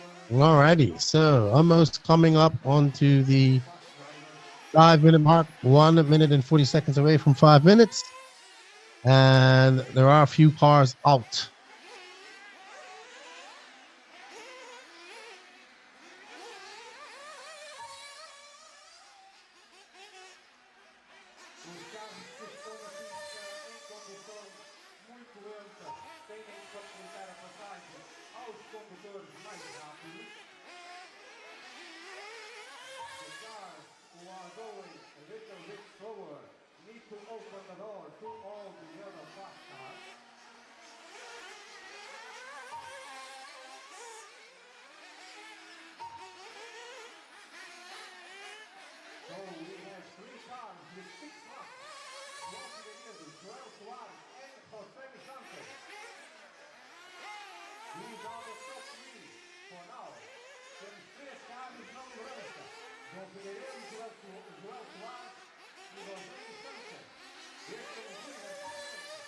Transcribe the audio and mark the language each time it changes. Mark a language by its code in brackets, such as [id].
[en] Alrighty, so almost coming up onto the 5-minute mark, 1 minute and 40 seconds away from 5 minutes. And there are a few cars out. [pt] Os carros que estão na pista em condução muito lenta têm que facilitar a passagem aos condutores mais rápidos. [en] The cars who are going a little bit slower need to open the door to all the other fast cars. So we have 3 cars with 6 laps. Walking together, Joel Soares and José Vicente. These are the top 3 for now. [pt] Temos 3 carros na liderança. João Figueiredo, Joel Soares e José Vicente. Este é o líder atualmente.